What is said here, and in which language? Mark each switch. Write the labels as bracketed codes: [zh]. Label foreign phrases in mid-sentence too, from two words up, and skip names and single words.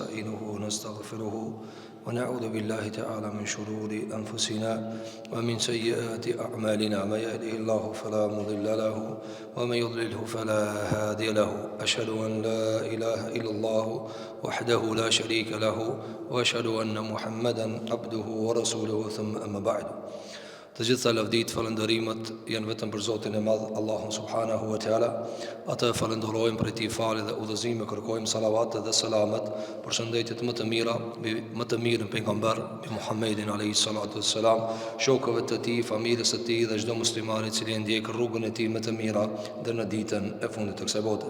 [ar] نحمده ونستغفره ونعوذ بالله تعالى من شرور أنفسنا ومن سيئات أعمالنا من يهده الله فلا مضل له ومن يضلله فلا هادي له أشهد أن لا إله إلا الله وحده لا شريك له وأشهد أن محمدا عبده ورسوله ثم أما بعد. [sq] Të gjitha lavdit, falëndërimet janë vetëm për Zotin e Madh, Allahun [ar] سبحانه وتعالى. [sq] Atë falenderojmë për ti falë dhe udhëzim, kërkojmë salavat dhe selamet për shëndetjet më të mira, më të mirën pejgamber, bi Muhammedin [ar] عليه الصلاة والسلام, [sq] shokëve të tij, familjes së tij dhe çdo muslimani i cili ndjek rrugën e tij më të mira deri në ditën e fundit të kësaj bote.